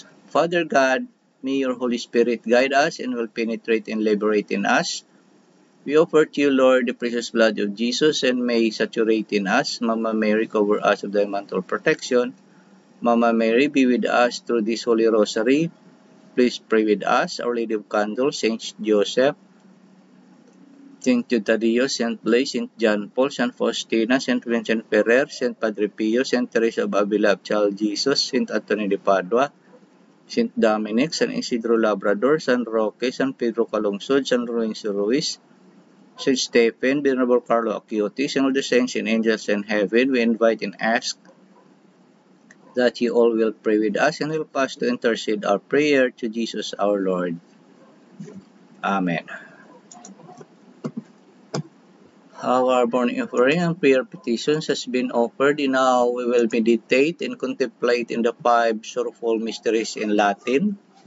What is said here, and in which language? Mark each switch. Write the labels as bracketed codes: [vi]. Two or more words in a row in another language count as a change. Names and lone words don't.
[en] Father God, may your Holy Spirit guide us and will penetrate and liberate in us. We offer to you, Lord, the precious blood of Jesus, and may saturate in us. Mama Mary, cover us with thy mantle of protection. Mama Mary, be with us through this Holy Rosary. Please pray with us. Our Lady of Candles, Saint Joseph, Saint Jude Tadeo, Saint Blaise, Saint John Paul, Saint Faustina, Saint Vincent Ferrer, Saint Padre Pio, Saint Teresa of Avila of Child Jesus, Saint Anthony de Padua, Saint Dominic, San Isidro Labrador, San Roque, San Pedro Calungsod, San Lorenzo Ruiz, Saint Stephen, Venerable Carlo Acquiotis, and all the saints and angels in heaven, we invite and ask that you all will pray with us and help us to intercede our prayer to Jesus our Lord. Amen. Our morning offering and prayer petitions has been offered, and now we will meditate and contemplate in the 5 sorrowful mysteries in Latin.